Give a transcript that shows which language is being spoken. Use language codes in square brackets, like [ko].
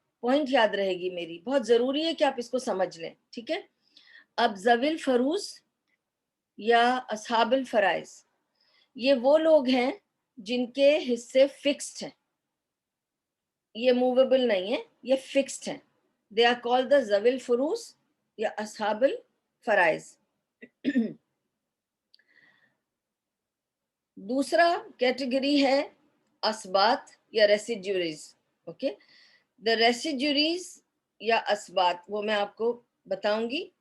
[ur] Point یاد رہے گی میری, بہت ضروری ہے کہ آپ اس کو سمجھ لیں, ٹھیک ہے. اب ذوی الفروض یا اصحاب الفرائض, یہ وہ لوگ ہیں جن کے حصے فکسڈ ہیں, یہ موویبل نہیں ہے, یہ فکسڈ ہیں. [en] They are called the ذوی الفروض یا اصحاب الفرائض. [ur] دوسرا کیٹیگری ہے اسبات یا ریسیڈیوریز. اوکے, دا ریسیڈیوریز یا اسبات وہ میں آپ کو بتاؤں گی.